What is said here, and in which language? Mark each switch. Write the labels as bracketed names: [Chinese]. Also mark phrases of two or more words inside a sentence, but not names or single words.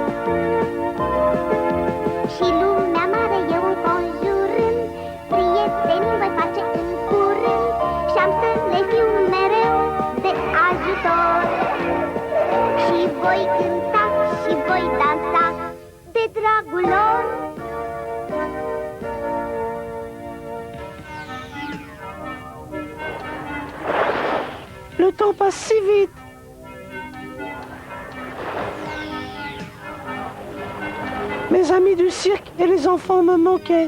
[Romanian] Și lumea mare eu înconjurând, prietenii voi face în curând, și-am să le fiu mereu de ajutor. Și voi cânta și voi dansa de dragul lor. [French] Le temps passe si vite. Mes amis du cirque et les enfants me manquaient.